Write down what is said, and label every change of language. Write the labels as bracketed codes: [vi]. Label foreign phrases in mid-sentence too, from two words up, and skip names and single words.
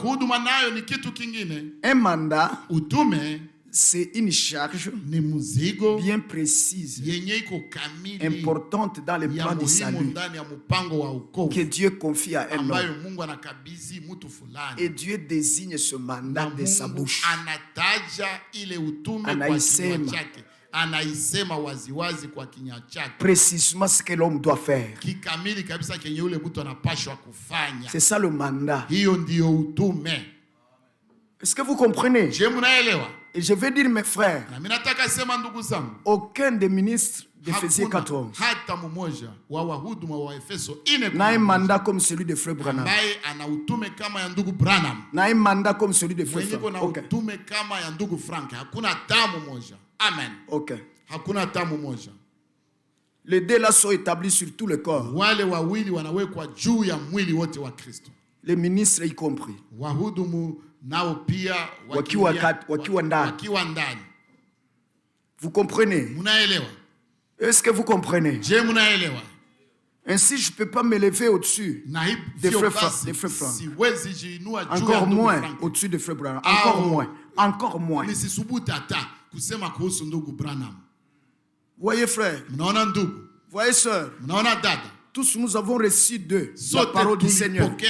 [fr] Un mandat, c'est une charge bien précise, importante dans le plan du salut, que Dieu confie à un homme. Et Dieu désigne ce mandat de sa bouche. [sw] Anaisema waziwazi kwa kinywa chake [fr] précisément ce que l'homme doit faire. [sw] Kikamili kabisa kenye yule mtu anapaswa kufanya. [fr] C'est ça le mandat. [sw] Hiyo ndio utume. [fr] Est-ce que vous comprenez? [sw] Je munaelewa? [fr] Et je vais dire mes frères, [sw] na mimi nataka sema ndugu zangu, [fr] aucun des ministres d'Éphésiens 4 [sw] hata mmoja wa wahuduma wa Efeso [fr] n'a un mandat comme celui de frère Branham. [sw] Ambaye ana utume kama ya ndugu Branham. [fr] N'a un mandat comme celui de frère Frank. Okay. [sw] Utume kama ya ndugu Frank. Hakuna damu moja. Amen. Okay. Hakuna damu moja. [fr] Les deux là sont établis sur tout le corps. [sw] Wale wawili wanawekwa juu ya mwili wote wa Kristo. [fr] Les ministres y compris. [sw] Wahudumu nao pia wakiwa ndani. [fr] Vous comprenez? [sw] Munaelewa? [fr] Est-ce que vous comprenez? [sw] Je munaelewa? [fr] Ainsi, je ne peux pas me lever au-dessus des frères Franck. Encore moins au-dessus des frères Branham. Encore moins. Encore moins. Voyez frères, voyez sœurs, tous nous avons reçu d'eux la parole du Seigneur.